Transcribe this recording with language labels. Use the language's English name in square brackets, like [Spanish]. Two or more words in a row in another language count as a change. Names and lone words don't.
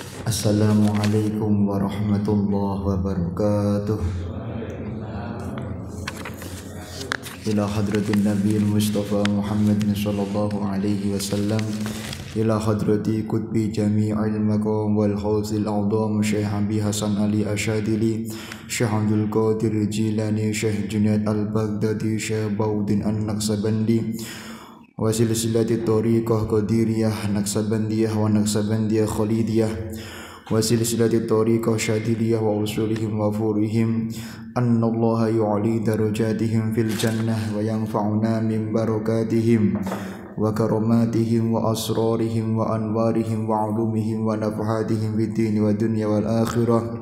[Arabic] السلام عليكم ورحمة الله وبركاته. إلى حضرة النبي مصطفى محمد صلى الله عليه وسلم إلى حضرة قطب جامع المقام والغوث الأعظم شيخ أبي Hasan Ali Asyadili, Syekh Abdul Qadir Jilani, Syekh Junaid Al-Baghdadi, Syekh Baudin An-Naqsabandi, وسلسلة طريقة قادرية نقشبندية ونقشبندية خالدية وسلسلة طريقة شاذلية وأصولهم وفروعهم أن الله يعلي درجاتهم في الجنة وينفعنا من بركاتهم وكراماتهم وأسرارهم وأنوارهم وعلومهم ونفحاتهم في الدين والدنيا والآخرة.